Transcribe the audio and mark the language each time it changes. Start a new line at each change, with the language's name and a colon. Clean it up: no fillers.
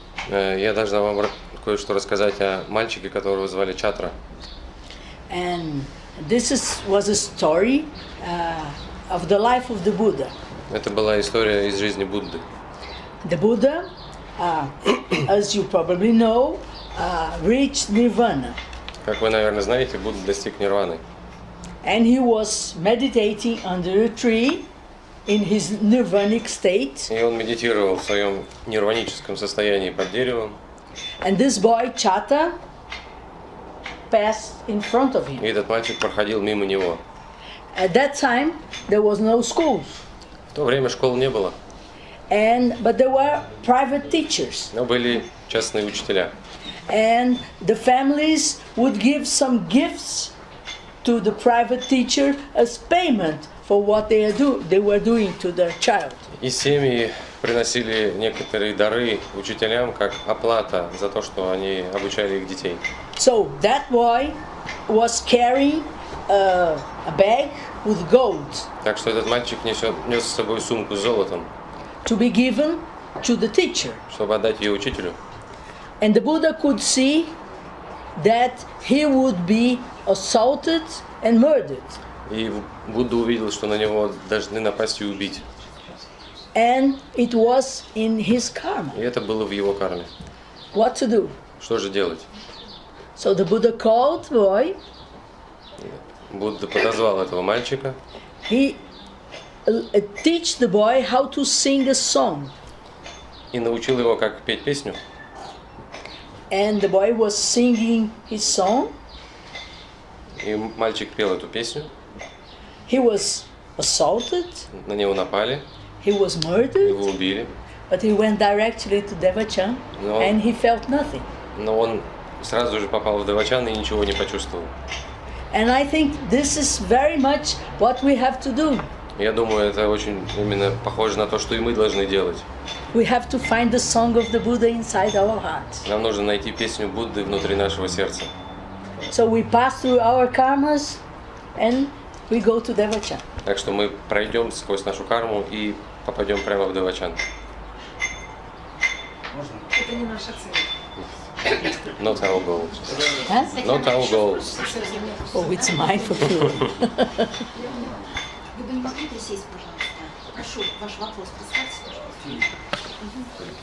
Russian: Я должна вам кое-что рассказать о мальчике, которого звали Чатра.
English: And this was a story of the life of the Buddha.
Russian: Это была история из жизни Будды.
English: The Buddha, as you probably know, reached nirvana.
Russian: Как вы, наверное, знаете, Будда достиг нирваны.
English: And he was meditating under a tree in his nirvanic state.
Russian: И он медитировал в своем нирваническом состоянии под деревом.
English: And this boy, Chata, passed in front of him.
Russian: И этот мальчик проходил мимо него.
English: At that time, there was no schools.
Russian: В то время школ не было,
English: But there were private teachers.
Russian: но были частные учителя.
English: And the families would give some gifts to the private teacher as payment for what they were doing to their child.
Russian: И семьи приносили некоторые дары учителям как оплата за то, что они обучали их детей.
English: So that boy was carrying a bag with gold
Russian: Так что этот мальчик нес с собой сумку с золотом,
English: to be given to the teacher.
Russian: чтобы отдать ее учителю.
English: And the Buddha could see that he would be assaulted and murdered.
Russian: И Будда увидел, что на него должны напасть и убить.
English: And it was in his karma.
Russian: И это было в его карме.
English: What to do?
Russian: Что же делать?
English: So the Buddha called the boy.
Russian: Будда подозвал этого мальчика.
English: He teach the boy how to sing a song.
Russian: И научил его, как петь песню.
English: And the boy was singing his song.
Russian: И мальчик пел эту песню.
English: He was assaulted.
Russian: На него напали.
English: He was murdered.
Russian: Его убили.
English: But he went directly to Devachan, and he felt nothing.
Russian: Но он сразу же попал в Девачан и ничего не почувствовал.
English: And I think this is very much what we have to do.
Russian: Я думаю, это очень именно похоже на то, что и мы должны делать.
English: We have to find the song of the Buddha inside our hearts.
Russian: Нам нужно найти песню Будды внутри нашего сердца.
English: So we pass through our karmas and we go to Devachan.
Russian: Так что мы пройдем сквозь нашу карму и попадем прямо в Девачан. Это не наша цель.
English: Not our goal. Huh? Not our goal. Oh, it's mine for sure.
Russian: Вы бы не могли присесть, пожалуйста? Прошу, ваш вопрос представьте, пожалуйста.